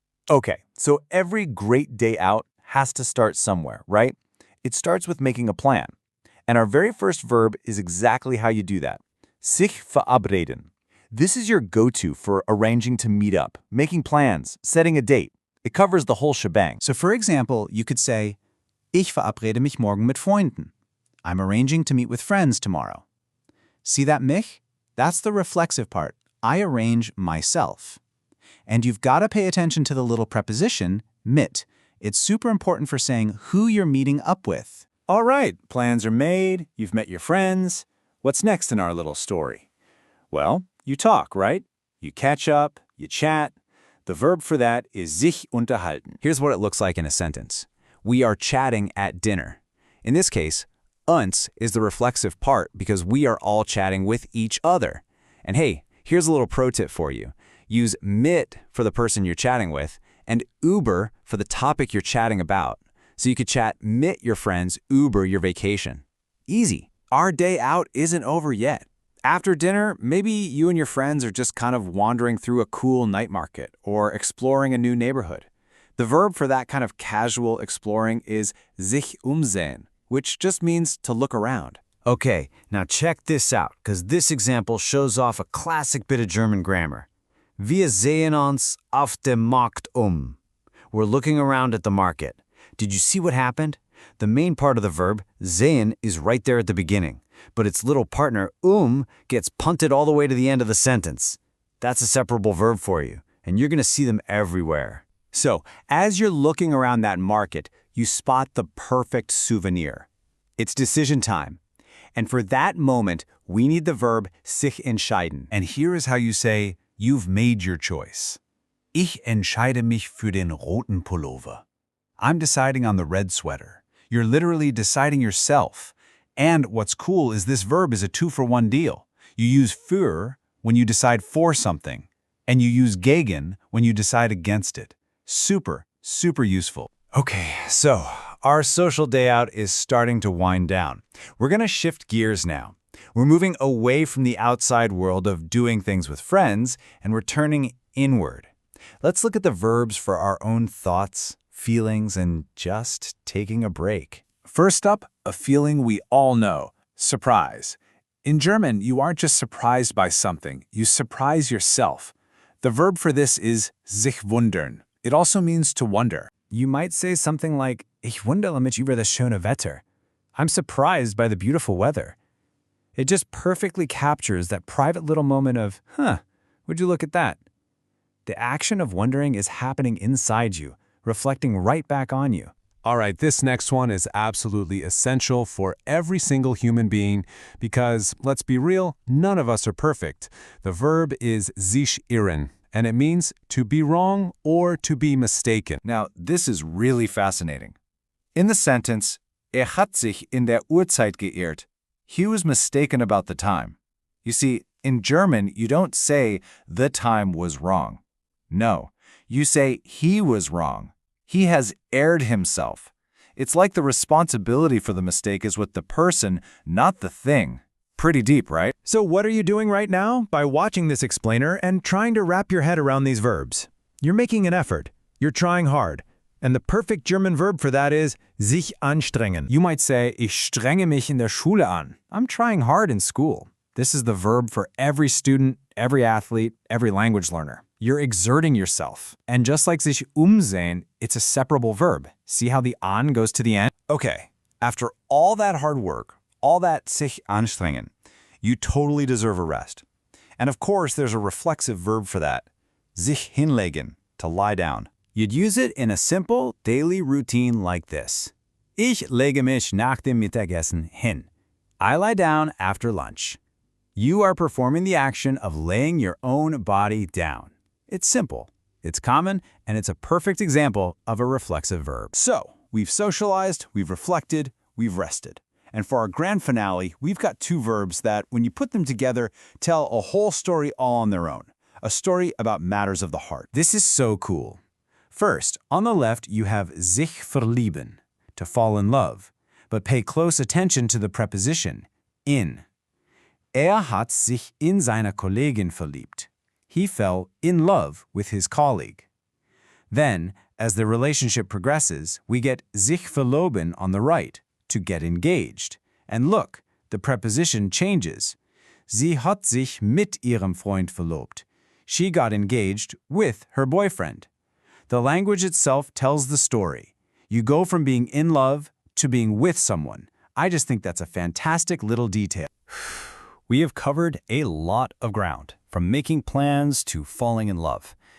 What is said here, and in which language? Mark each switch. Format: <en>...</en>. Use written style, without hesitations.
<en>Okay, so every great day out has to start somewhere, right? It starts with making a plan. And our very first verb is exactly how you do that. Sich verabreden. This is your go-to for arranging to meet up, making plans, setting a date. It covers the whole shebang. So for example, you could say,</en> <de>Ich verabrede mich morgen mit Freunden.</de> <en>I'm arranging to meet with friends tomorrow. See that mich? That's the reflexive part. I arrange myself. And you've got to pay attention to the little preposition, mit. It's super important for saying who you're meeting up with. All right, plans are made, you've met your friends. What's next in our little story? Well, you talk, right? You catch up, you chat. The verb for that is sich unterhalten. Here's what it looks like in a sentence. We are chatting at dinner. In this case, uns is the reflexive part because we are all chatting with each other. And hey, here's a little pro tip for you. Use mit for the person you're chatting with and über for the topic you're chatting about. So you could chat mit your friends, über your vacation. Easy. Our day out isn't over yet. After dinner, maybe you and your friends are just kind of wandering through a cool night market or exploring a new neighborhood. The verb for that kind of casual exploring is sich umsehen, which just means to look around. Okay, now check this out, because this example shows off a classic bit of German grammar.</en> <de>Wir sehen uns auf dem Markt um.</de> <en>We're looking around at the market. Did you see what happened? The main part of the verb, sehen, is right there at the beginning, but its little partner, gets punted all the way to the end of the sentence. That's a separable verb for you, and you're going to see them everywhere. So, as you're looking around that market, you spot the perfect souvenir. It's decision time. And for that moment, we need the verb sich entscheiden. And here is how you say, you've made your choice.</en> <de>Ich entscheide mich für den roten Pullover.</de> <en>I'm deciding on the red sweater. You're literally deciding yourself. And what's cool is this verb is a 2-for-1 deal. You use für when you decide for something, and you use gegen when you decide against it. Super, super useful. Okay, so our social day out is starting to wind down. We're going to shift gears now. We're moving away from the outside world of doing things with friends, and we're turning inward. Let's look at the verbs for our own thoughts, feelings, and just taking a break. First up, a feeling we all know, surprise. In German, you aren't just surprised by something, you surprise yourself. The verb for this is sich wundern. It also means to wonder. You might say something like,</en> <de>Ich wundere mich über das schöne Wetter.</de> <en>I'm surprised by the beautiful weather. It just perfectly captures that private little moment of, would you look at that? The action of wondering is happening inside you, reflecting right back on you. All right, this next one is absolutely essential for every single human being because, let's be real, none of us are perfect. The verb is sich irren, and it means to be wrong or to be mistaken. Now, this is really fascinating. In the sentence,</en> <de>hat sich in der Uhrzeit geirrt,</de> <en>he was mistaken about the time. You see, in German, you don't say the time was wrong. No, you say he was wrong. He has erred himself. It's like the responsibility for the mistake is with the person, not the thing. Pretty deep, right? So what are you doing right now? By watching this explainer and trying to wrap your head around these verbs. You're making an effort. You're trying hard. And the perfect German verb for that is sich anstrengen. You might say,</en> <de>ich strenge mich in der Schule an.</de> <en>I'm trying hard in school. This is the verb for every student, every athlete, every language learner. You're exerting yourself. And just like sich umsehen, it's a separable verb. See how the an goes to the end? Okay, after all that hard work, all that sich anstrengen, you totally deserve a rest. And of course, there's a reflexive verb for that. Sich hinlegen, to lie down. You'd use it in a simple daily routine like this.</en> <de>Ich lege mich nach dem Mittagessen hin.</de> <en>I lie down after lunch. You are performing the action of laying your own body down. It's simple, it's common, and it's a perfect example of a reflexive verb. So, we've socialized, we've reflected, we've rested. And for our grand finale, we've got two verbs that, when you put them together, tell a whole story all on their own. A story about matters of the heart. This is so cool. First, on the left, you have sich verlieben, to fall in love. But pay close attention to the preposition, in.</en> <de>Hat sich in seine Kollegin verliebt.</de> <en>He fell in love with his colleague. Then, as the relationship progresses, we get sich verloben on the right, to get engaged. And look, the preposition changes.</en> <de>Sie hat sich mit ihrem Freund verlobt.</de> <en>She got engaged with her boyfriend. The language itself tells the story. You go from being in love to being with someone. I just think that's a fantastic little detail. We have covered a lot of ground, from making plans to falling in love.</en>